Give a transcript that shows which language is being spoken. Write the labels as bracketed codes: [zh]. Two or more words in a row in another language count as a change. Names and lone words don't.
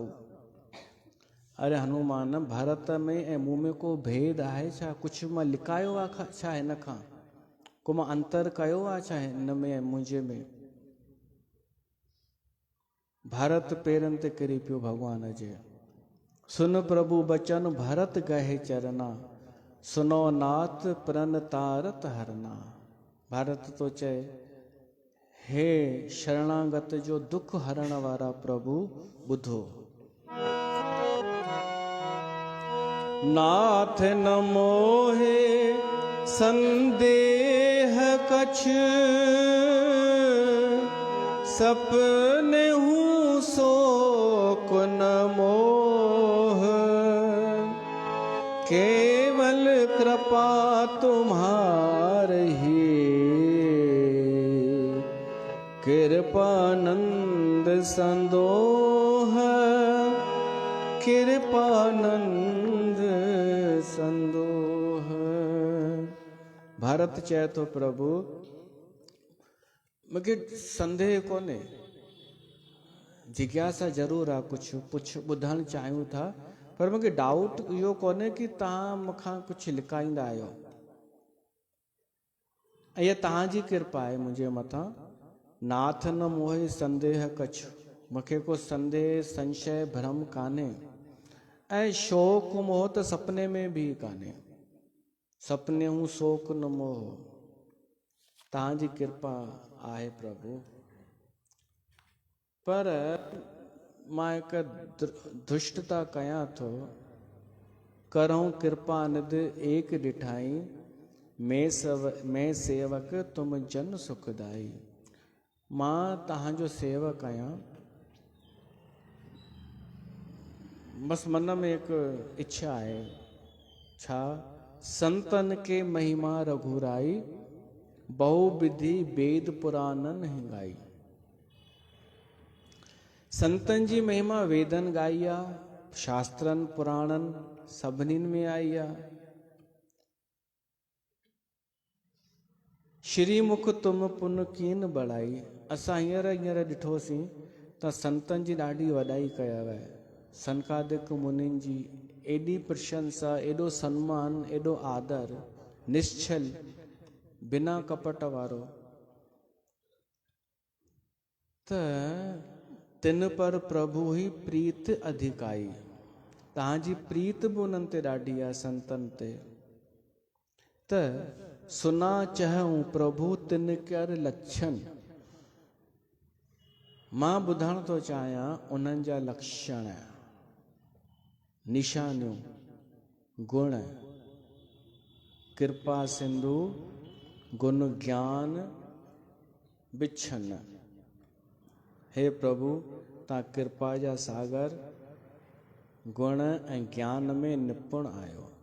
[sd] अरे हनुमान भारत में ऐं मूं में को भेद आहे छा? कुछ मां लिकायो आहे छा हिन खां? को मां अंतर कयो आहे छा हिन में ऐं मुंहिंजे में? भारत पेरनि ते किरी पियो भगवान जे। [awa] सुन प्रभु बचन भरत गहे चरना सुनो नाथ प्रण तारत हरना। [sd] भारत तो चए हे शरणागत जो दुख हरण वारा प्रभु बुधो। [awa] नाथ न मोहे संदेह कछ सपने हूँ शोक न मोह केवल कृपा तुम्हारी कृपानंद संदोह कृपानंद संदोह। [sd] भारत चए तो प्रभु मूंखे संदेह कोन्हे, जिज्ञासा ज़रूर आहे, कुछ ॿुधणु चाहियूं था, पर मूंखे डाउट इहो कोन्हे कि तव्हां मूंखां कुझु लिकाईंदा आहियो। इहा तव्हांजी कृपा आहे मुंहिंजे मथां। [awa] नाथ न मोहे संदेह कछ, [sd] मूंखे को संदेह संशय भ्रम कान्हे। ऐं शोक मोह त सपने में भी कान्हे। [awa] सपने हूँ शोक न मोह, [sd] तव्हांजी कृपा आहे प्रभु। पर मां हिकु दुष्टता कयां थो। [awa] करऊं कृपा निध एक ॾिठाई मैं सेवक तुम जन सुखदाई। [sd] मां तव्हांजो सेवक आहियां। बसि मन में हिकु इच्छा आहे, छा? [awa] संतन के महिमा रघुराई बहु विधि वेद पुराणन हिंगाई। [sd] संतन जी महिमा वेदन गाई आहे, शास्त्रन पुराणन सभिनीनि में आई आहे। [awa] श्री मुख तुम पुन कीन बढ़ाई। [sd] असां हींअर ॾिठोसीं त संतनि जी ॾाढी वॾाई कयव। सनकादिक मुनिनि जी एॾी प्रशंसा, एॾो सम्मान, एॾो आदर, निश्चल बिना कपट वारो। [awa] त तिन पर प्रभु ही प्रीत अधिकाई। [sd] तव्हांजी प्रीत बि उन्हनि ते ॾाढी आहे, संतनि ते। [awa] त सुना चहऊं प्रभु तिन कर लक्षण। [sd] मां ॿुधण थो चाहियां उन्हनि जा लक्षण, निशानियूं, गुण। [awa] कृपा सिंधु गुण ज्ञान बिछन। [sd] हे प्रभु तव्हां कृपा जा सागर, गुण ऐं ज्ञान में निपुण आहियो।